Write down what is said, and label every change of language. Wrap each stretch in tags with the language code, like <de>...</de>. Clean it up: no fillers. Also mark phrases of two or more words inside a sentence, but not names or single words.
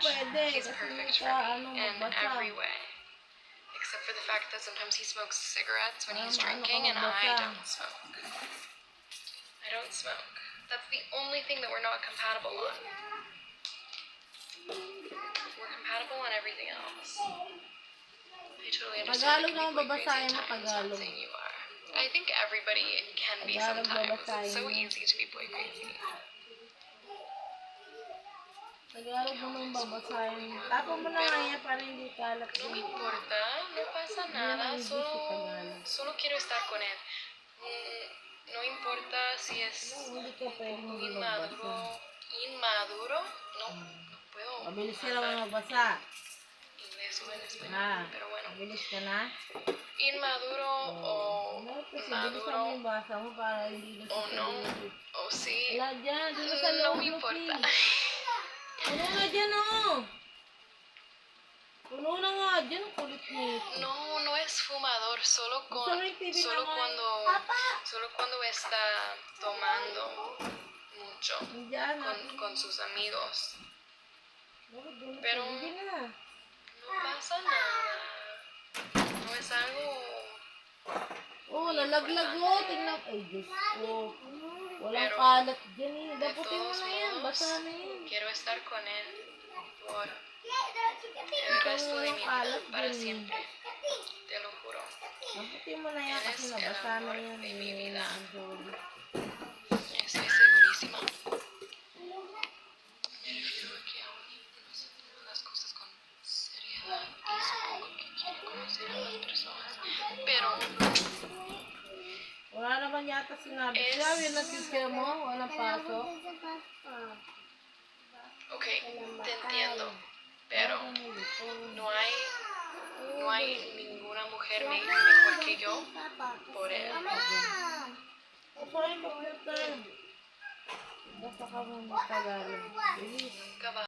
<en>He's perfect for me in every way. Except for the fact that sometimes he smokes cigarettes when he's drinking, and I don't smoke. I don't smoke. That's the only thing that we're not compatible on. We're compatible on everything else. I totally understand.</en> <tl>Tagalog naman babasahin mo, Tagalog.</tl> <en>You are. I think everybody can be sometimes. It's so easy to be boy crazy.</en> <tl>Tagalog naman babasahin mo. Tapos mo na nga para hindi kalat.</tl> <es>No me importa, no pasa nada, solo quiero estar con él. No importa si es inmaduro, no puedo.</es> <tl>Mabilis ka lang mabasa.</tl> <es>Inglés o en español, pero bueno.</es> <tl>Mabilis ka na?</tl> <es>Inmaduro o maduro o no, o sí.</es> <tl>Wala dyan, doon sa</tl> <es>No</es> <tl>loob.</tl> <es>me importa.</es> <tl>Puno nga dyan, oh. Puno na nga dyan, kulit nito.</tl> <es>No, no es fumador, solo cuando está tomando mucho con sus amigos. Pero no pasa nada. No es algo.</es> <tl>Oh, lalaglag mo. Tingnan. Ay, Diyos ko. Walang kalat dyan eh. Daputin mo na yan. Basa na yan.</tl> <es>Quiero estar con él por el resto de mi vida, para siempre. Te lo juro.</es> <tl>Daputin mo na yan kasi nabasa na yan.</tl> <es>De mi vida. Estoy segurísima. Me refiero a que aún no se toman las cosas con seriedad y supongo que quiere conocer a las personas.</es> <tl>Pero wala naman yata sinabi. Siya, yun ang teacher mo. Walang pasok.</tl> <es>Okay, te entiendo. Pero no hay ninguna mujer mejor que yo por él.</es> <tl>Basta ka muna Tagalog.</tl> <en>Please.</en>